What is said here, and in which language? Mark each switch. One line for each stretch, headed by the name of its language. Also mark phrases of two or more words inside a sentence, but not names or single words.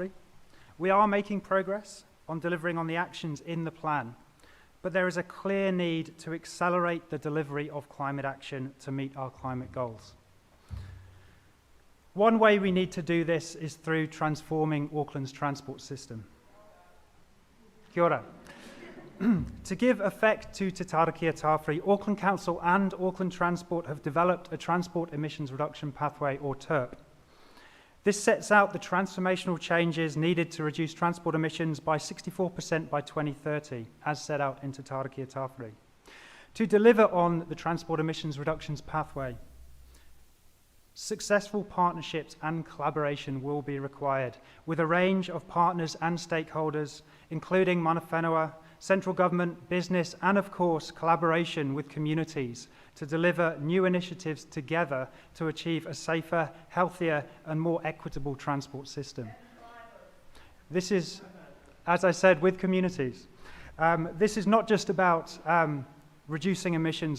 English: We are making progress on delivering on the actions in the plan, but there is a clear need to accelerate the delivery of climate action to meet our climate goals. One way we need to do this is through transforming Auckland's transport system.
Māori: Kia ora.
English: To give effect to Te Tarakia Tāwhiri, Auckland Council and Auckland Transport have developed a Transport Emissions Reduction Pathway, or TERP. This sets out the transformational changes needed to reduce transport emissions by 64% by 2030, as set out in Te Tarakia Tāwhiri. To deliver on the Transport Emissions Reductions Pathway, successful partnerships and collaboration will be required with a range of partners and stakeholders, including
Māori: mana whenua,
English: central government, business, and of course, collaboration with communities to deliver new initiatives together to achieve a safer, healthier, and more equitable transport system. This is, as I said, with communities. This is not just about reducing emissions.